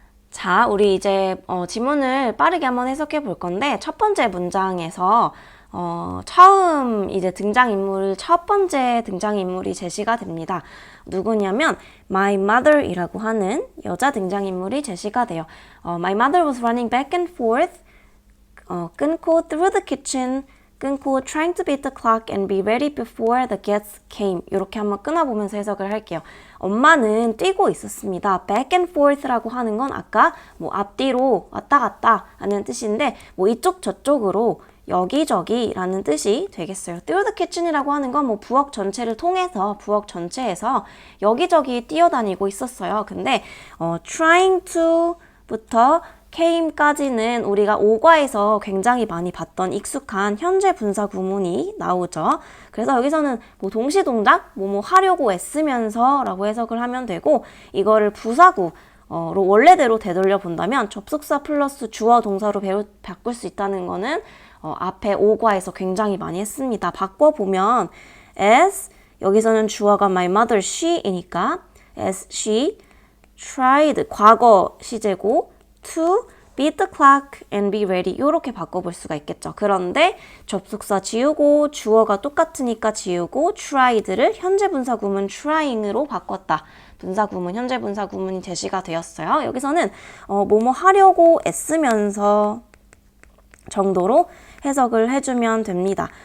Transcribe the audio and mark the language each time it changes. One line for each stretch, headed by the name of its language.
Korean: 자, 우리 이제 지문을 빠르게 한번 해석해 볼 건데 첫 번째 문장에서 처음 이제 첫 번째 등장인물이 제시가 됩니다. 누구냐면
English: my mother
Korean: 이라고 하는 여자 등장인물이 제시가 돼요.
English: My mother was running back and forth,
Korean: 끊고
English: through the kitchen, 끊고 trying to beat the clock and be ready before the guests came.
Korean: 이렇게 한번 끊어보면서 해석을 할게요. 엄마는 뛰고 있었습니다.
English: back and forth
Korean: 라고 하는 건 아까 뭐 앞뒤로 왔다 갔다 하는 뜻인데 뭐 이쪽 저쪽으로 여기저기라는 뜻이 되겠어요.
English: through the kitchen
Korean: 이라고 하는 건 뭐 부엌 전체를 통해서 부엌 전체에서 여기저기 뛰어다니고 있었어요. 근데 trying to부터 came까지는 우리가 오과에서 굉장히 많이 봤던 익숙한 현재 분사 구문이 나오죠. 그래서 여기서는 뭐 동시동작, 뭐 하려고 애쓰면서 라고 해석을 하면 되고 이거를 부사구 로 원래대로 되돌려 본다면 접속사 플러스 주어 동사로 바꿀 수 있다는 거는 앞에 오과에서 굉장히 많이 했습니다. 바꿔보면 as 여기서는 주어가 my mother she이니까
English: as she tried
Korean: 과거 시제고
English: to beat the clock and be ready
Korean: 이렇게 바꿔볼 수가 있겠죠. 그런데 접속사 지우고 주어가 똑같으니까 지우고 tried를 현재 분사 구문 trying으로 바꿨다. 분사 구문, 현재 분사 구문이 제시가 되었어요. 여기서는 뭐뭐 하려고 애쓰면서 정도로 해석을 해주면 됩니다.